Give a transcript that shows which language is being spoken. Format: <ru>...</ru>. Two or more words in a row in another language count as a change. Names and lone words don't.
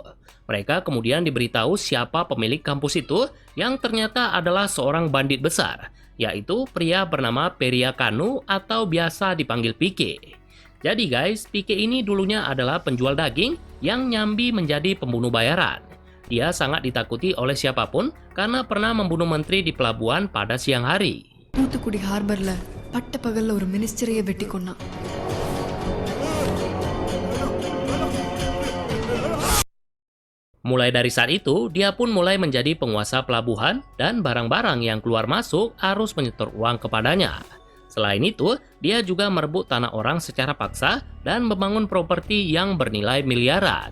<id>Mereka kemudian diberitahu siapa pemilik kampus itu yang ternyata adalah seorang bandit besar, yaitu pria bernama Peria Kanu atau biasa dipanggil Pike. Jadi guys, Pike ini dulunya adalah penjual daging yang nyambi menjadi pembunuh bayaran. Dia sangat ditakuti oleh siapapun karena pernah membunuh menteri di pelabuhan pada siang hari.</id> <ta>தூத்துக்குடி ஹார்பர்ல பட்ட பகல்ல ஒரு மினிஸ்டரையே வெட்டி கொன்னான்.</ta> <id>Mulai dari saat itu, dia pun mulai menjadi penguasa pelabuhan dan barang-barang yang keluar masuk harus menyetor uang kepadanya. Selain itu, dia juga merebut tanah orang secara paksa dan membangun properti yang bernilai miliaran.</id>